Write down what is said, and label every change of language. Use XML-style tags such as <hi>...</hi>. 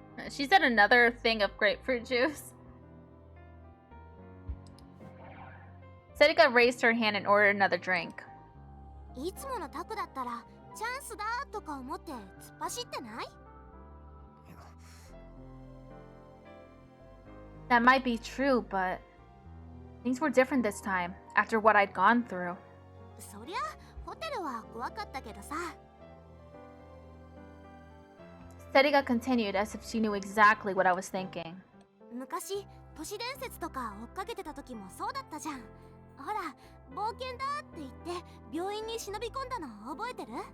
<en>She said another thing of grapefruit juice. Sadika raised her hand and ordered another drink.</en> <ja>いつものタクだったらチャンスだとか思って突っ走ってない？</ja> <en>That might be true, but things were different this time, after what I'd gone through.</en> <ja>そりゃホテルは怖かったけどさ。</ja> <en>Sadika continued as if she knew exactly what I was thinking.</en> <ja>昔都市伝説とか追っかけてた時もそうだったじゃん。ほら冒険だって言って病院に忍び込んだの覚えてる？</ja>